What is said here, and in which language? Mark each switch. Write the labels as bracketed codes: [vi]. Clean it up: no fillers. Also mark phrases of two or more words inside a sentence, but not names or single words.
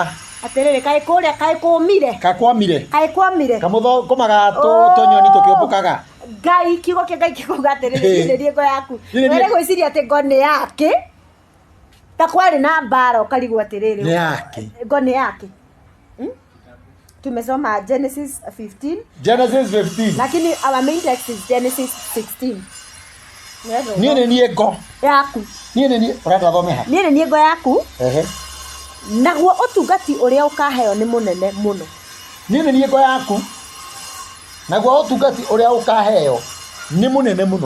[ki] atĩrĩrĩ kaĩ kũrĩa kaĩ kwamire kamũthũkũmaga tũnyoni tũkĩũmbũkaga Ngai kiugo kĩa Ngai kĩkuga atĩrĩrĩ nĩ ngo yaku were gwĩciria atĩ ngo nĩ yake ta kwarĩ na mbara ũkarigwo atĩrĩrĩ ngo nĩ yake tumesoma Genesis 15 lakini [en] our main text is Genesis 16 [ki] niĩ nĩ niĩ ngo yaku ũrenda thome ha niĩ nĩ niĩ ngo yaku naguo ũtungati ũrĩa ũkaheo nĩ mũnene mũno niĩ nĩ niĩ ngo yaku naguo ũtungati ũrĩa ũkaheo nĩ mũnene mũno